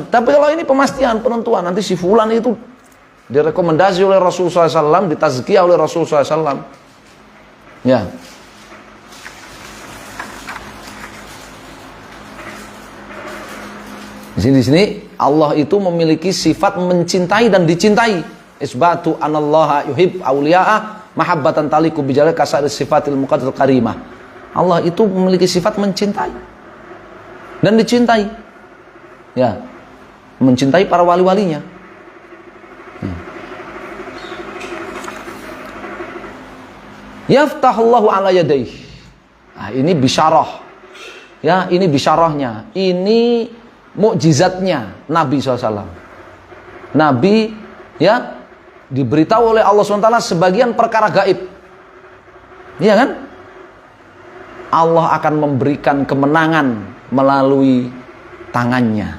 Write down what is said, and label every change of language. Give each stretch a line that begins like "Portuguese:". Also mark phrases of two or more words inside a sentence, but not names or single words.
Indonesian: Tapi kalau ini pemastian, penentuan, nanti si fulan itu direkomendasi oleh Rasulullah SAW, ditazkiyah oleh Rasulullah SAW. Ya. Di sini Allah itu memiliki sifat mencintai dan dicintai.
Arabic: إثبات أن الله يحب أولياءه محبة تليق بجلال قدر صفاته المقدسة الكريمة.
Indonesian: Allah itu memiliki sifat mencintai. dan dicintai. Ya, mencintai para wali-walinya.
Arabic: يفتح الله على يديه.
Indonesian: Nah, ini bisyarah. Ya, ini bisyarahnya. Ini mukjizatnya Nabi SAW. Nabi ya diberitahu oleh Allah SWT sebagian perkara gaib. Iya kan? Allah akan memberikan kemenangan melalui tangannya.